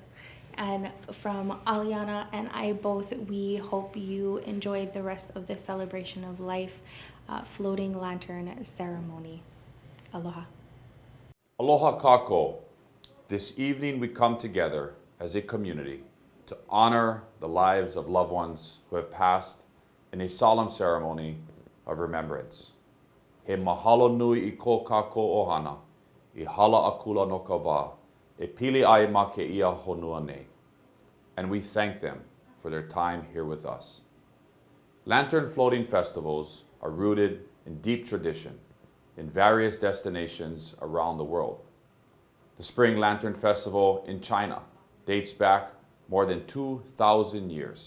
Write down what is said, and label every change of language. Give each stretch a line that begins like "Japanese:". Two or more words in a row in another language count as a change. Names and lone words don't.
English: And from Aliana and I both, we hope you enjoyed the rest of the celebration of life floating lantern ceremony. Aloha.
Hawaiian: Aloha kako.
English: This evening we come together as a community to honor the lives of loved ones who have passed in a solemn ceremony of remembrance.
Hawaiian: He mahalo nui I ko kako ohana, I hala akula no ka wā, e pili ai ma ke ia honua nei.
English: And we thank them for their time here with us. Lantern floating festivals are rooted in deep tradition in various destinations around the world. The Spring Lantern Festival in China dates back more than 2,000 years.